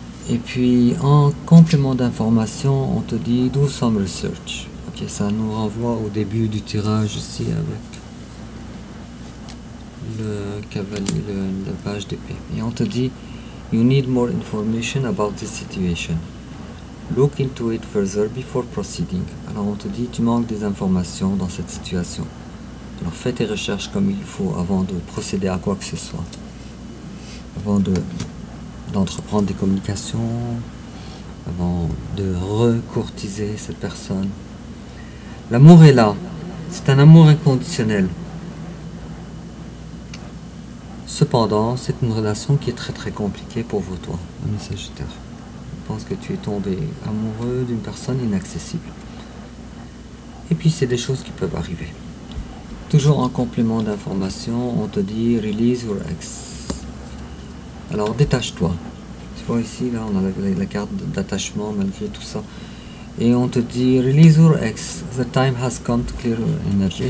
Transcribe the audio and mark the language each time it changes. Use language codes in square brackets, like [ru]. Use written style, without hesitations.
[fr] Et puis, en complément d'information, on te dit [en] do some research. [fr] Ok, ça nous renvoie au début du tirage ici avec le cavalier, la page d'épée. Et on te dit [en] you need more information about this situation. Look into it further before proceeding. [fr] Alors on te dit tu manques des informations dans cette situation. Alors fais tes recherches comme il faut avant de procéder à quoi que ce soit. Avant d'entreprendre des communications, avant de recourtiser cette personne. L'amour est là. C'est un amour inconditionnel. Cependant, c'est une relation qui est très très compliquée pour vous, toi, ami Sagittaire. Je pense que tu es tombé amoureux d'une personne inaccessible. Et puis, c'est des choses qui peuvent arriver. Toujours en complément d'information, on te dit « [en] Release your ex [fr] ». Alors, détache-toi. Tu vois ici, là, on a la carte d'attachement malgré tout ça. Et on te dit « [en] Release your ex. The time has come to clear your energy ».